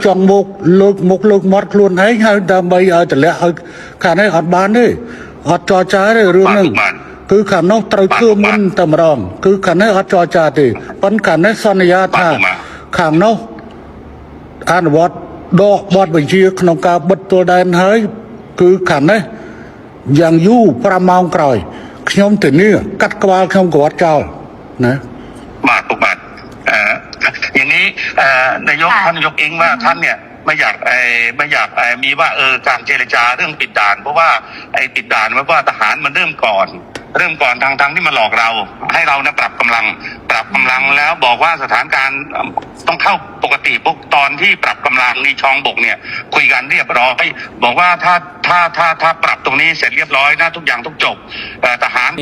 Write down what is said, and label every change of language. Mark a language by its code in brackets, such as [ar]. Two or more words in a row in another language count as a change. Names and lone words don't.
[km] ចង់មុខលើកមាត់ខ្លួនឯងហើយដើម្បីឲ្យតម្លាក់ឲ្យខាងនេះអត់បានទេអត់ចរចាទេរឿងហ្នឹងគឺខាងនោះត្រូវធ្វើមុនតែម្ដងគឺខាងនេះអត់ចរចាទេប៉ុន្តែខាងនេះសន្យាថាខាងនោះអនុវត្តដកបទបញ្ជាក្នុងការបិទទល់ដែនហើយគឺខាងនេះយ៉ាងយូរ5ម៉ោងក្រោយខ្ញុំទៅនេះកាត់ក្បាលខ្ញុំក៏អត់ចោលណា បាទពុកបាទ [th] อย่างนี้นายกท่านนายกเองว่าท่านเนี่ยไม่อยากมีว่าการเจรจาเรื่องปิดด่านเพราะว่าไอ้ปิดด่านว่าทหารมันเริ่มก่อนทางที่มาหลอกเราให้เราเนี่ยปรับกำลังแล้วบอกว่าสถานการณ์ต้องเข้าปกติปุ๊บตอนที่ปรับกำลังนี่ช่องบกเนี่ยคุยกันเรียบร้อยบอกว่าถ้าปรับตรงนี้เสร็จเรียบร้อยนะทุกอย่างต้องจบทหาร